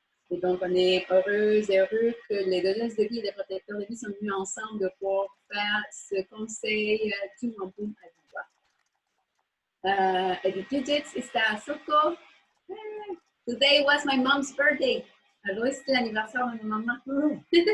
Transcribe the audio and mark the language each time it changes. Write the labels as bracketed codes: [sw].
[fr] Et donc, on est heureuse et heureux que les donneuses de vie et les protecteurs de vie sont venus ensemble pour faire ce conseil du Wampum à Deux Voies. Edith está Soko. [en] Today was my mom's birthday. [fr] Aujourd'hui, c'était l'anniversaire de ma maman.